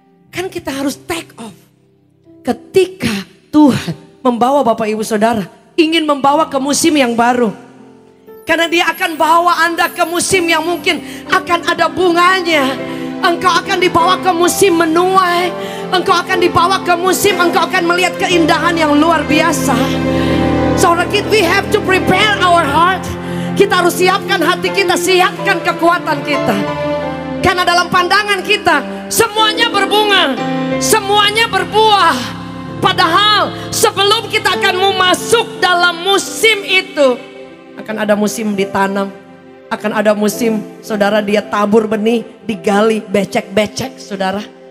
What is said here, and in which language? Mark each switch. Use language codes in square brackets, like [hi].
[id] Kan kita harus [en] take off. [id] Ketika Tuhan membawa Bapak Ibu Saudara, ingin membawa ke musim yang baru. Karena dia akan bawa Anda ke musim yang mungkin akan ada bunganya. Engkau akan dibawa ke musim menuai. Engkau akan dibawa ke musim, engkau akan melihat keindahan yang luar biasa. [en] Saudara, we have to prepare our heart. [id] Kita harus siapkan hati kita, siapkan kekuatan kita. Karena dalam pandangan kita, semuanya berbunga, semuanya berbuah. Padahal sebelum kita akan masuk dalam musim itu, akan ada musim ditanam, akan ada musim saudara dia tabur benih, digali, becek-becek saudara.